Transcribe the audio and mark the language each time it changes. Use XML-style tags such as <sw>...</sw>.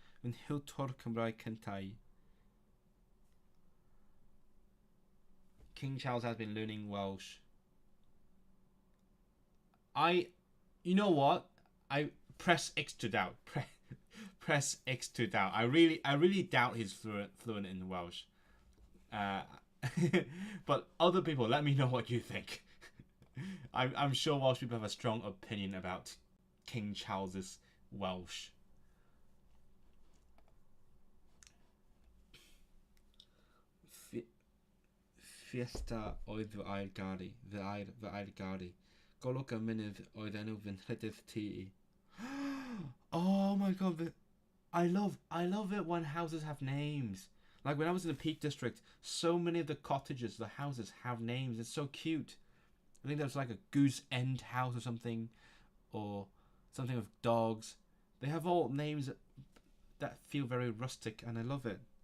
<cy>Yn Hiltor Cymraeg Cyntau.</cy> <en>King Charles has been learning Welsh. You know what? I press X to doubt. Press X to doubt. I really doubt he's fluent in Welsh. But other people, let me know what you think. I'm sure Welsh people have a strong opinion about King Charles's Welsh.</en> <cy>Fiesta oedd fy ail gari. Fy ail gari. Golwg y mynydd oedd enw fy nhrydydd tŷ.</cy> <en>Oh my god. I love it when houses have names. Like when I was in the Peak District, so many of the cottages, the houses have names. It's so cute. I think there's like a Goose End house or something with dogs. They have all names that feel very rustic, and I love it.</en>